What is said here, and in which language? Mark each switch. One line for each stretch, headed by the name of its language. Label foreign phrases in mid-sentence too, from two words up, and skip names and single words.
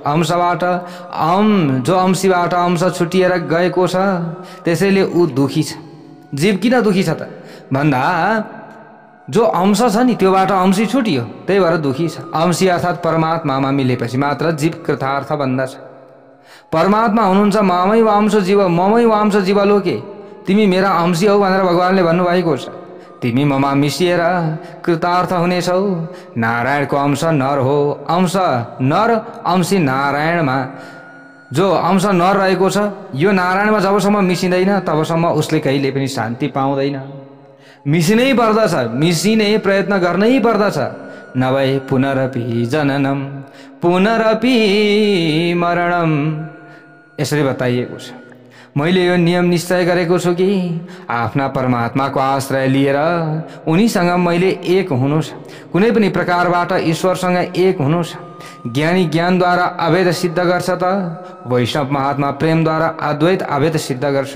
Nepali: अंशबाट जो अंशीबाट अंश छुटिएर गएको छ त्यसैले ऊ दुखी छ। जीव किन दुखी छ त भन्दा जो अंश छ नि त्योबाट अंशी छुटियो त्यही भएर दुखी छ। अंशी अर्थात् परमात्मामा मिलेपछि मात्र जीव कृतार्थ बन्दछ। परमात्मा हुनुहुन्छ
Sanskrit: ममै वांश जीव ममै वांश जीव लोके,
Nepali: तिमी मेरा अंशी हौ भनेर भगवानले भन्नुभएको छ। तिमी ममा मिसिएर कृतार्थ हुनेछौ। नारायणको अंश नर हो, अंश नर अंशी नारायणमा जो अंश नर रहेको छ यो नारायणमा जबसम्म मिसिँदैन तबसम्म उसले कहिले पनि शान्ति पाउँदैन। मिसिनै पर्दछ, मिसिने प्रयत्न गर्नै पर्दछ, नभए
Sanskrit: पुनरपि जननम पुनरपि मरणम
Nepali: यसरी बताइएको छ। मैले यो नियम निश्चय गरेको छु कि आफ्ना परमात्माको आश्रय लिएर उनीसँग मैले एक हुनु छ। कुनै पनि प्रकारबाट ईश्वरसँग एक हुनु छ। ज्ञानी ज्ञानद्वारा अभेद सिद्ध गर्छ त वैष्णव महात्मा प्रेमद्वारा अद्वैत अभेद सिद्ध गर्छन्।